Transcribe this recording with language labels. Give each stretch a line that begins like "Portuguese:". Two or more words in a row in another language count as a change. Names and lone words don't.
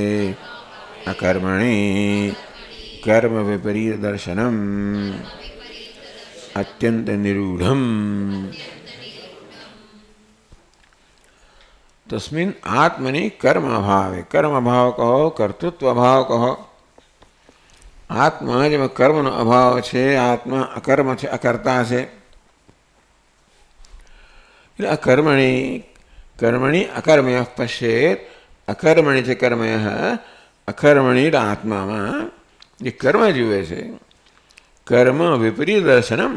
Sanskrit: अकर्मणि कर्म विपरीत दर्शनम अत्यंत निरूढ़म. तस्मिन् आत्मनि कर्म अभावे, कर्म अभाव कहो, कर्तृत्व अभाव कहो.
Gujarati: આત્મા જેમ कर्मનો અભાવ છે, આત્મા અકર્મ છે, અકર્તા છે.
Sanskrit: એટલે कर्मणि अकर्मयः पश्येत.
Gujarati: અકર્મણી છે કર્મય, અકર્મણી આત્મામાં જે કર્મ જુએ છે.
Sanskrit: कर्म विपरीत दर्शनम्.